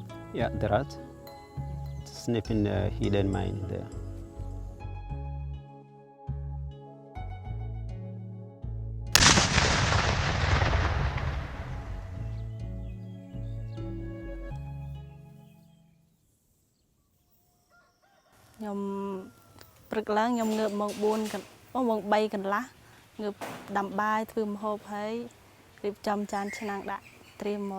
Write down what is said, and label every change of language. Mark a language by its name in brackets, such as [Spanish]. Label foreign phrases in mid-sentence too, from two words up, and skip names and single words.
[English] Yeah, the rat sniffing the hidden mine there. [Khmer] ខ្ញុំព្រឹកឡើងខ្ញុំងើបម៉ោង 4 ម៉ោង 3 កន្លះងើបដាំបាយធ្វើម្ហូបហើយរៀបចំចានឆ្នាំងដាក់ត្រៀមមក